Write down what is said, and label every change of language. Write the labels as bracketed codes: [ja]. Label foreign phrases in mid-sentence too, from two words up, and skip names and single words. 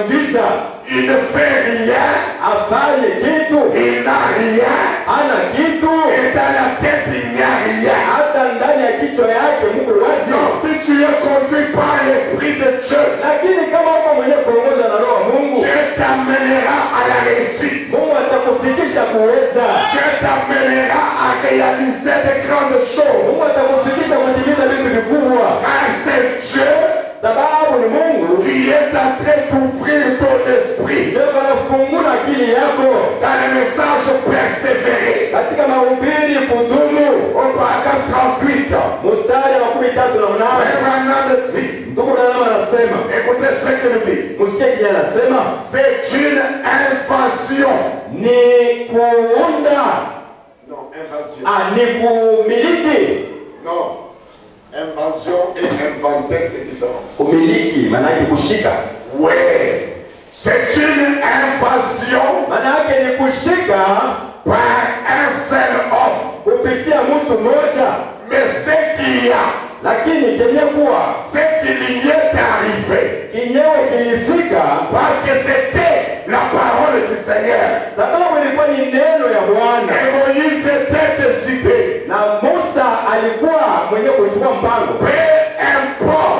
[sw] giza, [fr] il ne fait rien, [sw] afanye kitu, [fr] il n'a rien, [sw] hana kitu, [fr] et dans la tête il n'y a rien. [sw] hata ndani ya kichwa yake Mungu wazi. [fr] Donc si tu es conduit par l'Esprit de Dieu, [sw] Lakini kama uko mwenye kuongozwa na Roho wa Mungu, [fr] Dieu t'amènera à la réussite. [sw] Mungu atakufikisha kuweza. [fr] Dieu t'amènera à réaliser de grandes choses. [sw] Mungu atakufikisha kutimiza vitu vikubwa. [fr] Car c'est Dieu [sw] Sababu ni Mungu [fr] qui est en train d'ouvrir ton esprit [sw] ndio anafungua akili yako [fr] dans le message persévéré. [sw] katika mahubiri kudumu. [fr] Au paragraphe 38, [sw] Mstari wa 13 [fr] Frère Branham dit, [sw] ndugu Branham anasema, [fr] écoutez ce qu'il dit, [sw] msikie kile anasema, [fr] c'est une invention. [sw] ni kuunda, [fr] Non, invention. [sw] ni kumiliki. [fr] Non, invention et inventer, c'est différent. [sw] Kumiliki maana yake kushika. [fr] Oui, c'est une invention [sw] Maana yake ni kushika [fr] par un seul homme. [sw] kupitia mtu mmoja, [fr] Mais ce qu'il y a, [sw] lakini kenye kuwa [fr] ce qu'il y est arrivé, [sw] kinyewe kilifika [fr] parce que c'était la parole du Seigneur. [sw] sababu ilikuwa ni neno ya Bwana, [fr] Et Moïse était décidé. [sw] na Musa alikuwa mwenye kuchukua mpango. [fr] Peu importe